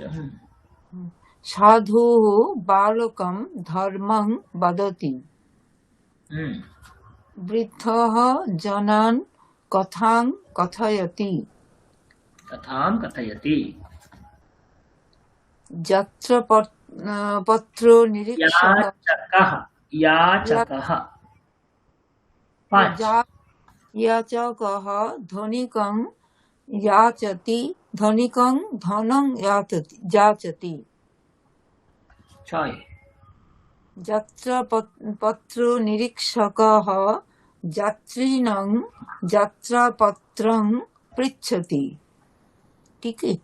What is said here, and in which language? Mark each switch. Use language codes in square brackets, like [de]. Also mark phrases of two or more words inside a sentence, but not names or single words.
[sa] সাধুः বালকম ধর্মং বদতি। বৃদ্ধः জনান কথাং কথয়তি। কথাং কথয়তি। যত্র পত্র নিরীক্ষকः याचकः 5 याचकः ধনিকং याचति, ধনিকং ধনং যাচতি। 6 যত্র পত্র নিরীক্ষকः যাত্রীণং যাত্রাপত্রং পৃচ্ছতি। [bn] টিকিট